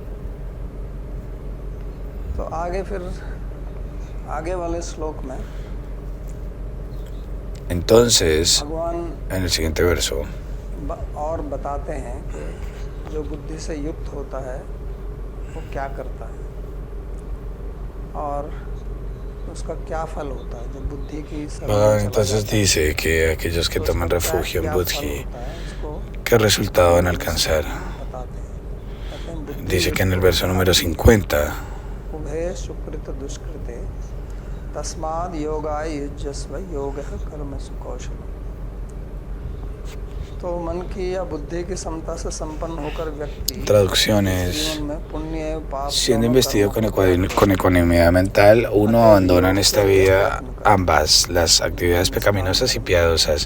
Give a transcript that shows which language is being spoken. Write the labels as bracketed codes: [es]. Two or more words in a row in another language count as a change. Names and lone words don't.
[es] Entonces, en el siguiente verso, entonces dice que aquellos que toman refugio en Buddhi, ¿qué resultado van a alcanzar? Dice que en el verso número 50, [sa] Tasmad yoga yujyasva yoga karma sukaushal. [es] Traducciones. Siendo investido con ecuanimidad mental, uno abandona en esta vida ambas, las actividades pecaminosas y piadosas.